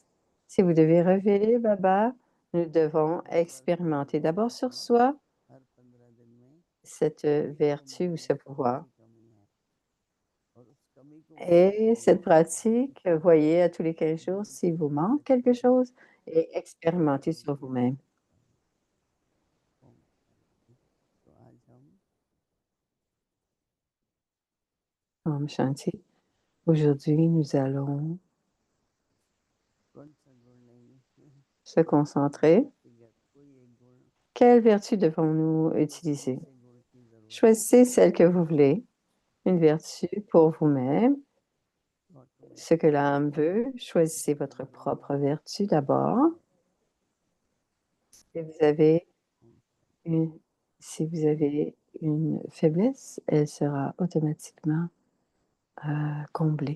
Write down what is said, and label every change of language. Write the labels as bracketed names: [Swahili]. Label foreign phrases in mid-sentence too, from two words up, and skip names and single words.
[French] Si vous devez révéler Baba, nous devons expérimenter d'abord sur soi cette vertu ou ce pouvoir. Et cette pratique, voyez à tous les 15 jours s'il vous manque quelque chose et expérimentez sur vous-même. [Hindi] तो आज हम ओम शांति. [French] Aujourd'hui, nous allons [Hindi] कौन सा गुण नहीं [French] se concentrer. [Hindi] कोई एक गुण [French] Quelle vertu devons-nous utiliser? [Hindi] से गुण की जरूरत [French] Choisissez celle que vous voulez, une vertu pour vous-même, ce que l'âme veut. Choisissez votre propre vertu d'abord. Si vous avez une, si vous avez une faiblesse, elle sera automatiquement comblée.